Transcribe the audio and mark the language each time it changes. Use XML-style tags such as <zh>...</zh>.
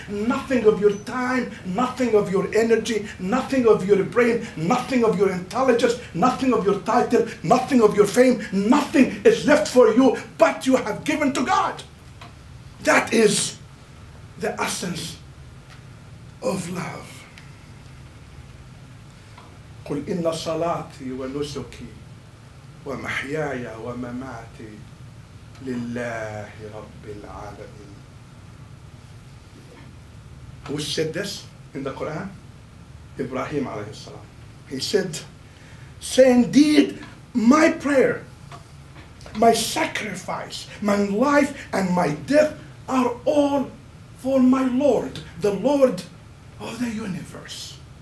<en>Nothing of your time, nothing of your energy, nothing of your brain, nothing of your intelligence, nothing of your title, nothing of your fame, nothing is left for you, but you have given to God. That is the essence of love.</en> <ar>قل إن صلاتي ونسكي ومحياي ومماتي لله رب العالمين.</ar> <en>Who said this in the Quran? Ibrahim alayhi salam. He said, say indeed, my prayer, my sacrifice, my life and my death are all for my Lord, the Lord of the universe.</en>